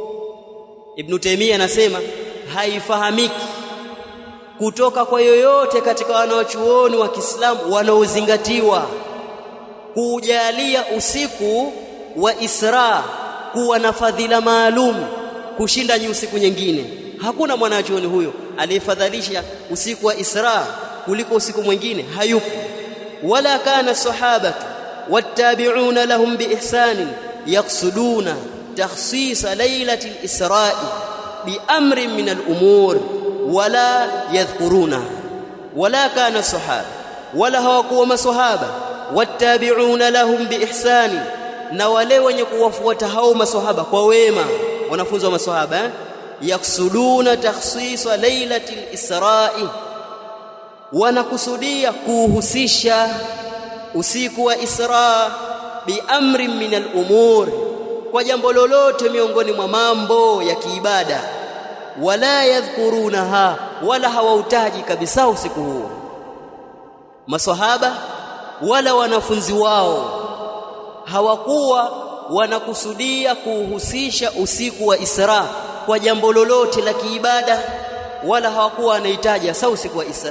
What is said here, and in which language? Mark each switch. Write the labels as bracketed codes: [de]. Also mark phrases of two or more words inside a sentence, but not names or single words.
[sw] Ibn Taymiyyah anasema haifahamiki kutoka kwa yoyote katika wanawachuoni wa Kiislamu wanaozingatiwa kujalia usiku wa Isra kuwa na fadhila maalum kushinda usiku nyingine. Hakuna mwanachuoni huyo aliyefadhilisha usiku wa Isra kuliko usiku mwingine, hayupo. [ar] ولا كان الصحابة والتابعون لهم بإحسان يقصدون تخصيص ليلة الإسراء بأمر من الأمور ولا يذكرون. ولا كان الصحابة, [sw] wala hawakuwa masahaba, [ar] والتابعون لهم بإحسان, [sw] na wale wenye kuwafuata hao masahaba kwa wema, wanafunzi wa masahaba, [ar] يقصدون تخصيص ليلة الإسراء, [sw] wanakusudia kuhusisha usiku wa Isra [ar] بأمر من الأمور, [sw] kwa jambo lolote miongoni mwa mambo ya kiibada, wala yadhkurunaha, wala hawautaji kabisa usiku huo. Maswahaba wala wanafunzi wao hawakuwa wanakusudia kuhusisha usiku wa Isra kwa jambo lolote la kiibada, wala hawakuwa wanahitaji hasa usiku wa Isra.